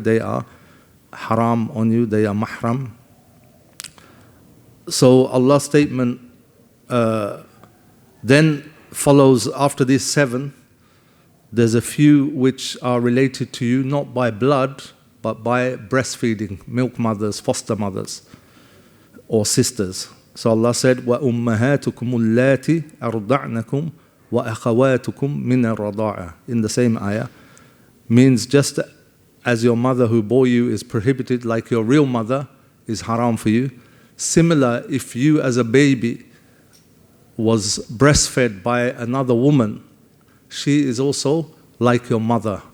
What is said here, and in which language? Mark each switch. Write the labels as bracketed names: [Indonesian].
[English] They are haram on you, they are mahram. So Allah's statement then follows after these 7, there's a few which are related to you not by blood, but by breastfeeding, milk mothers, foster mothers, or sisters. So Allah said, [Arabic] وَأُمَّهَاتُكُمُ اللَّاتِ أَرْضَعْنَكُمْ وَأَخَوَاتُكُمْ مِنَ الرَّضَاعَةِ. [English] In the same ayah, means just as your mother who bore you is prohibited, like your real mother is haram for you. Similar, if you as a baby was breastfed by another woman, she is also like your mother.